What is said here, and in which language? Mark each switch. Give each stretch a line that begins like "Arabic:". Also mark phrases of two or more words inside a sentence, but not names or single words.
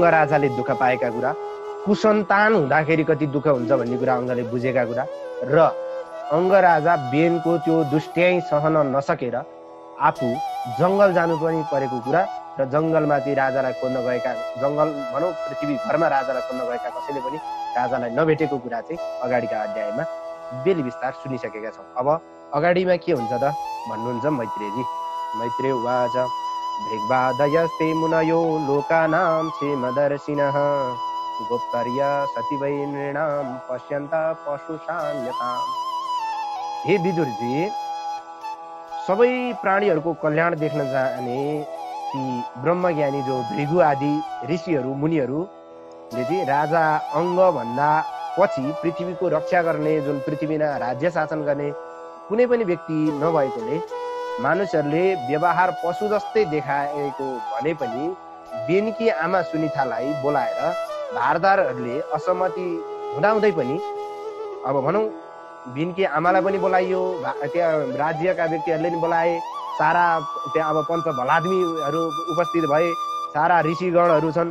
Nepali: राजाले दुःख पाएका कुरा, कुसन्तान हुँदाखेरि कति दुःख हुन्छ भन्ने कुरा अङ्गले बुझेका कुरा र अङ्ग राजा बेनको त्यो दुष्ट्याइ सहन नसकेर आफू जङ्गल जानु पनि परेको कुरा र जङ्गलमाथि राजालाई खोज्न गएका, जङ्गल भनौँ पृथ्वी घरमा राजालाई खोज्न गएका कसैले पनि राजालाई नभेटेको कुरा चाहिँ अगाडिका अध्यायमा बेली विस्तार सुनिसकेका छौँ। अब अगाडिमा के हुन्छ त भन्नुहुन्छ मैत्रेयजी।
Sanskrit: मैत्रेय उवाच भृग्वादयस्ते मुनयो लोकानां क्षेमदर्शिनः गोप्तर्य सती वै नृणां पश्यन्त पशुशान्यताम्।
Nepali: हे विदुरजी, सबै प्राणीहरूको कल्याण देख्न जाने ती ब्रह्मज्ञानी जो भृगु आदि ऋषिहरू मुनिहरूले चाहिँ राजा अङ्ग भन्दा पछि पृथ्वीको रक्षा गर्ने, जुन पृथ्वीमा राज्य शासन गर्ने कुनै पनि व्यक्ति नभएकोले मानिसहरूले व्यवहार पशु जस्तै देखाएको भने पनि बेनकी आमा सुनितालाई बोलाएर धारदारहरूले असहमति हुँदाहुँदै पनि अब भनौँ बेनकी आमालाई पनि बोलाइयो, त्यहाँ राज्यका व्यक्तिहरूले पनि बोलाए, सारा त्यहाँ अब पञ्च भलादमीहरू उपस्थित भए, सारा ऋषिगणहरू छन्।